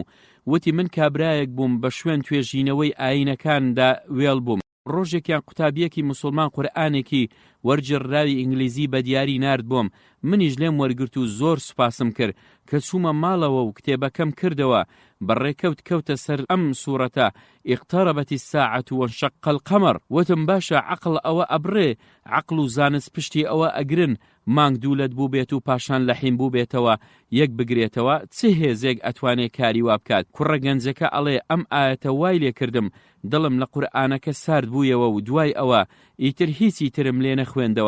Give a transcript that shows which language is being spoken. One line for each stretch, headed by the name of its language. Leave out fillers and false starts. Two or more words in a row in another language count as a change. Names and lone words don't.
Central Kurdish: وتی من کابرایەک بووم بە شوێن توێژینەوەی ئاینەکاندا وێڵ بووم. ڕۆژێکیان قوتابیەکی مسلمان قورئانێکی وەرجێڕراوی ئینگلیزی بە دیاری نارد بۆم، منیش لێم وەرگرت و زۆر سوپاسم کرد کە چوومە ماڵەوە و کتێبەکەم کردەوە بەڕێکەوت کەوتە سەر ئەم سوورەتە
Arabic: اقتربت الساعة وانشق القمر.
Central Kurdish: وتم باشە عەقڵ ئەوە ئەبڕێ، عەقڵ و زانست پشتی ئەوە ئەگرن مانگ دوولەت بوو بێت و پاشان لەحیم بوو بێتەوە یەک بگرێتەوە، چ هێزێک ئەتوانێت کاری وا بکات. کوڕە گەنجەکە ئەڵێ ئەم ئاەتە وای لێ کردم دڵم لە قورئانەکە سارد بوویەوە و دوای ئەوە ئیتر هیچی ترم لێ نەخوێندەوە.